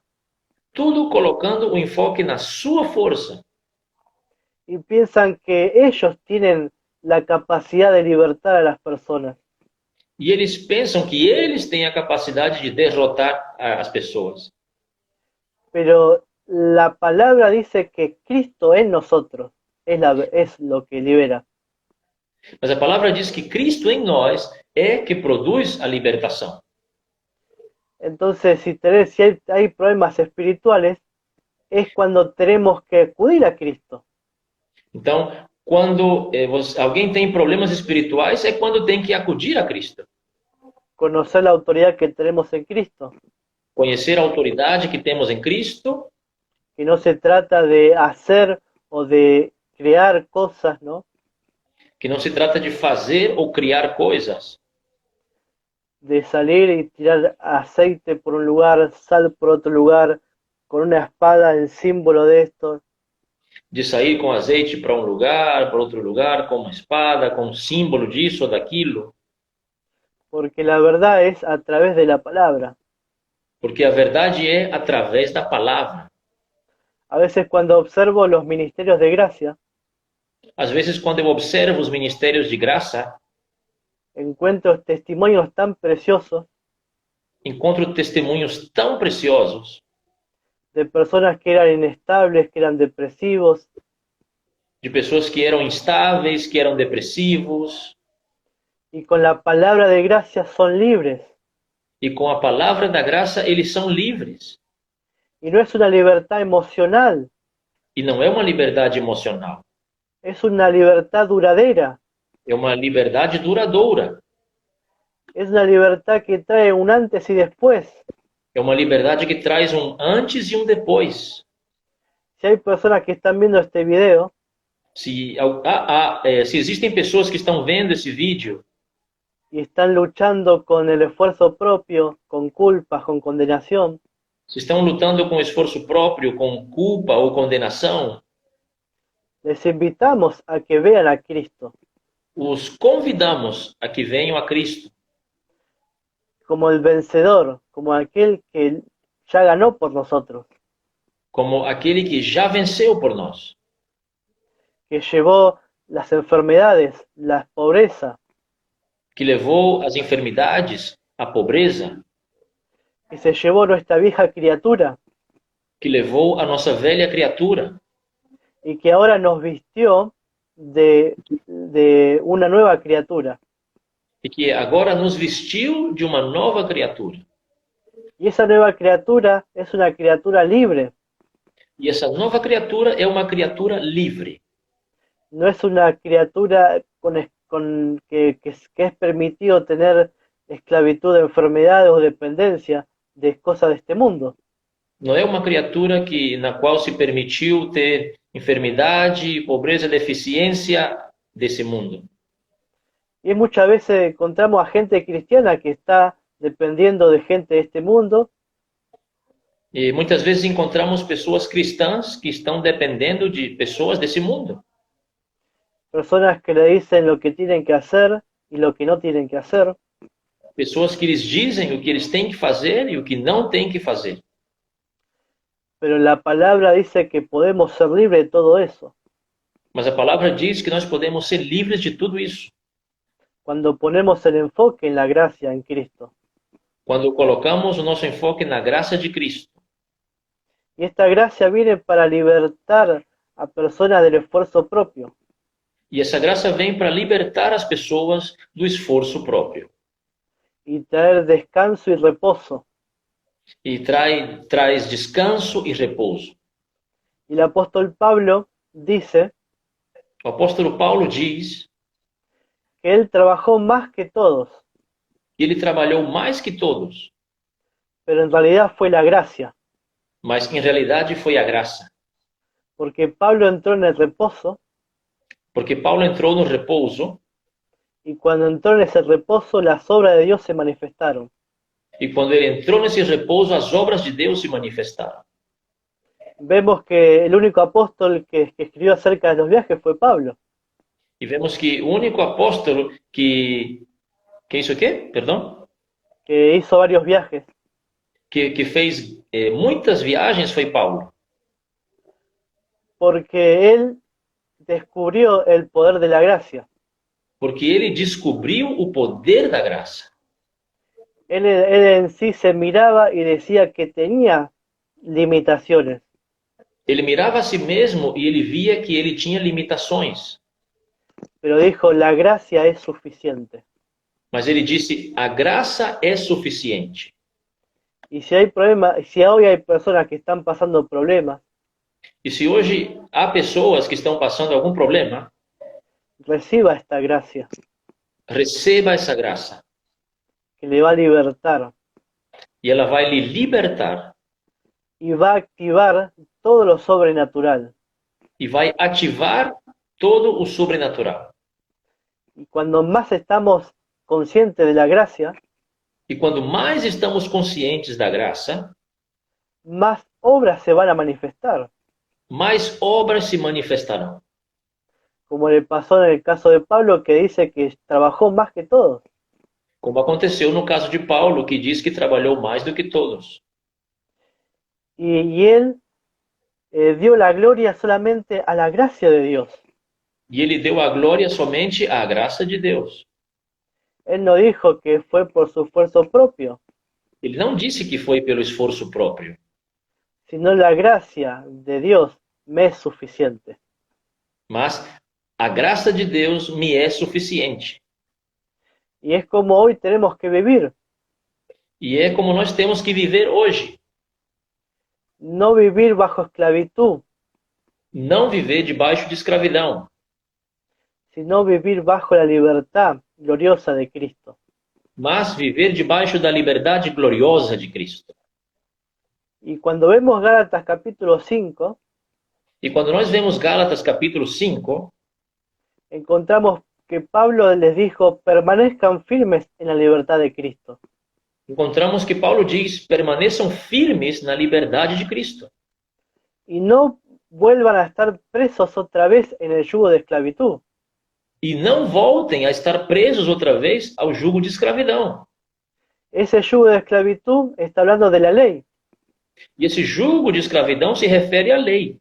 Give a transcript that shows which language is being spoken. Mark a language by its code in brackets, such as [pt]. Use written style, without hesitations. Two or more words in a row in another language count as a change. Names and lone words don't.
[pt] tudo colocando o enfoque na sua força. [es] Y piensan que ellos tienen la capacidad de libertar a las personas. [pt] E eles pensam que eles têm a capacidade de derrotar as pessoas. [es] Pero la palabra dice que Cristo en nosotros es lo que libera. [pt] Mas a palavra diz que Cristo em nós é que produz a libertação. [es] Entonces, si hay problemas espirituales, es cuando tenemos que acudir a Cristo. [pt] Então, quando alguém tem problemas espirituais, é quando tem que acudir a Cristo. [es] Conocer la autoridad que tenemos en Cristo. [pt] Conhecer a autoridade que temos em Cristo, [es] Que no se trata de hacer o de crear cosas, ¿no? [pt] que não se trata de fazer ou criar coisas, [es] De salir y tirar aceite por un lugar, sal por otro lugar, con una espada en símbolo de esto. [pt] de sair com azeite para um lugar, para outro lugar, com uma espada, com um símbolo disso ou daquilo, [es] Porque la verdad es a través de la palabra. [pt] porque a verdade é através da palavra. [es] A veces cuando observo los ministerios de gracia, [pt] Às vezes, quando eu observo os ministérios de graça, [es] encuentro testimonios tan preciosos [pt] encontro testemunhos tão preciosos [es] de personas que eran inestables, que eran depresivos, [pt] de pessoas que eram instáveis, que eram depressivos, [es] y con la palabra de gracia son libres. [pt] e com a palavra da graça eles são livres. [es] Y no es una libertad emocional, [pt] E não é uma liberdade emocional, [es] es una libertad duradera, [pt] é uma liberdade duradoura, [es] es una libertad que trae un antes y después. [pt] é uma liberdade que traz um antes e um depois. [es] Si hay personas que están viendo este video [pt] Se existem pessoas que estão vendo esse vídeo [es] y están luchando con el esfuerzo propio, con culpas, con condenación, [pt] se estão lutando com esforço próprio, com culpa ou condenação, [es] les invitamos a que vean a Cristo, [pt] os convidamos a que venham a Cristo, [es] como el vencedor, como aquel que ya ganó por nosotros, [pt] como aquele que já venceu por nós, [es] que llevó las enfermedades, la pobreza, [pt] que levou as enfermidades, a pobreza, [es] que se llevó nuestra vieja criatura [pt] que levou a nossa velha criatura [es] y que ahora nos vistió de una nueva criatura. [pt] e que agora nos vestiu de uma nova criatura. [es] Y esa nueva criatura es una criatura libre, [pt] E essa nova criatura é uma criatura livre. [es] no es una criatura que es permitido tener esclavitud, enfermedades o dependencia de cosas de este mundo. [pt] Não é uma criatura na qual se permitiu ter enfermidade, pobreza, deficiência desse mundo. [es] Y muchas veces encontramos a gente cristiana que está dependiendo de gente de este mundo, [pt] E muitas vezes encontramos pessoas cristãs que estão dependendo de pessoas desse mundo. [es] personas que le dicen lo que tienen que hacer y lo que no tienen que hacer, [pt] Pessoas que lhes dizem o que eles têm que fazer e o que não têm que fazer. [es] pero la palabra dice que podemos ser libres de todo eso [pt] Mas a palavra diz que nós podemos ser livres de tudo isso. [es] cuando ponemos el enfoque en la gracia en Cristo. [pt] Quando colocamos o nosso enfoque na graça de Cristo. [es] Y esta gracia viene para libertar a personas del esfuerzo propio. [pt] E essa graça vem para libertar as pessoas do esforço próprio. [es] Y traer descanso y reposo. [pt] E traz descanso e repouso. [es] Y el apóstol Pablo dice [pt] O apóstolo Paulo diz [es] que él trabajó más que todos, [pt] que ele trabalhou mais que todos, [es] pero en realidad fue la gracia, [pt] mas em realidade foi a graça. [es] porque Pablo entró en el reposo [pt] Porque Paulo entrou no repouso [es] y cuando entró en ese reposo las obras de Dios se manifestaron. [pt] e quando ele entrou nesse repouso, as obras de Deus se manifestaram. [es] Vemos que el único apóstol que escribió acerca de los viajes fue Pablo. [pt] E vemos que o único apóstolo que isso aqui? Perdão? [es] Que hizo varios viajes, [pt] Que fez muitas viagens foi Paulo. [es] porque él descubrió el poder de la gracia. [pt] Porque ele descobriu o poder da graça. [es] Él en sí se miraba y decía que tenía limitaciones, [pt] Ele mirava a si mesmo e ele via que ele tinha limitações. [es] pero dijo, la gracia es suficiente. [pt] Mas ele disse, a graça é suficiente. [es] Y si hay problemas, si hoy hay personas que están pasando problemas, [pt] E se hoje há pessoas que estão passando algum problema, [es] reciba esta gracia, [pt] receba essa graça. [es] que le va a libertar [pt] E ela vai lhe libertar [es] y va a activar todo lo sobrenatural. [pt] e vai ativar todo o sobrenatural. [es] Y cuando más estamos conscientes de la gracia, [pt] E quando mais estamos conscientes da graça, [es] más obras se van a manifestar, [pt] mais obras se manifestarão. [es] como le pasó en el caso de Pablo, que dice que trabajó más que todos. [pt] Como aconteceu no caso de Paulo, que diz que trabalhou mais do que todos. [es] Y él dio la gloria solamente a la gracia de Dios. [pt] E ele deu a glória somente à graça de Deus. [es] Él no dijo que fue por su esfuerzo propio, [pt] Ele não disse que foi pelo esforço próprio, [es] sino la gracia de Dios me es suficiente. [pt] mas a graça de Deus me é suficiente. [es] Y es como hoy tenemos que vivir, [pt] E é como nós temos que viver hoje. [es] no vivir bajo esclavitud, [pt] Não viver debaixo de escravidão, [es] sino vivir bajo la libertad gloriosa de Cristo. [pt] mas viver debaixo da liberdade gloriosa de Cristo. [es] Y cuando vemos Gálatas capítulo 5, [pt] E quando nós vemos Gálatas capítulo 5, [es] encontramos que Pablo les dijo, permanezcan firmes en la libertad de Cristo. [pt] encontramos que Paulo diz, permaneçam firmes na liberdade de Cristo. [es] Y no vuelvan a estar presos otra vez en el yugo de esclavitud. [pt] E não voltem a estar presos outra vez ao jugo de escravidão. [es] Ese yugo de esclavitud está hablando de la ley. [pt] E esse jugo de escravidão se refere à lei.